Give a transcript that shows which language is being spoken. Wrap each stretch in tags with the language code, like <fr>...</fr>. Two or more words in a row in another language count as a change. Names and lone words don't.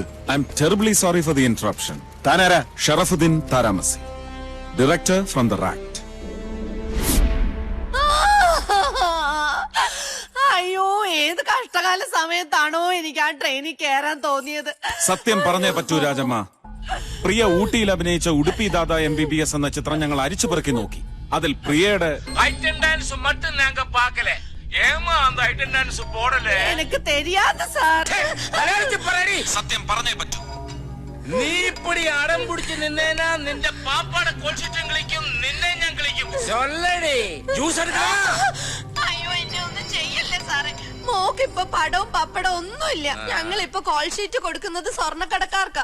<en>I'm terribly sorry for the interruption.</en> <ml>താനാരാ? ഷറഫുദ്ദീൻ താരാമസി,</ml> <en>director from the RACT.</en> <ml>അയ്യോ, ഏത് കഷ്ടകാല സമയത്താണോ എനിക്ക് ആ ട്രെയിനിൽ കയറാൻ തോന്നിയത്. സത്യം പറഞ്ഞേ പറ്റൂ രാജമ്മ. പ്രിയ ഊട്ടിയിൽ അഭിനയിച്ച ഉടുപ്പി ദാദ MBBS എന്ന ചിത്രം ഞങ്ങൾ അരിച്ചുപെറുക്കി നോക്കി. അതിൽ പ്രിയയുടെ</ml> <en>item dance</en> <ta>மட்டும் நாங்க பார்க்கல, அந்த அட்டெண்டன்ஸ் போடல. எனக்கு தெரியாது சார்.</ta> <ml>മലയാളത്തിൽ പറയടി. സത്യം പറഞ്ഞേ പറ്റൂ. നീ ഇപ്പടി അടം പിടിച്ച് നിന്നേനാ നിന്റെ പാപ്പാടെ കൊച്ചിട്ടും കളിക്കും, നിന്നെ ഞാൻ കളിക്കും. ചൊല്ലടി. ജ്യൂസ് എടുക്കണം. അയ്യോ എന്നെ ഒന്നും ചെയ്യല്ലേ സാറേ. മോക്ക് ഇപ്പൊ പടവും പപ്പടവും ഒന്നുമില്ല. ഞങ്ങൾ ഇപ്പൊ</ml> <en>call sheet</en> <ml>കൊടുക്കുന്നത് സ്വർണ്ണക്കടക്കാർക്കാ.</ml>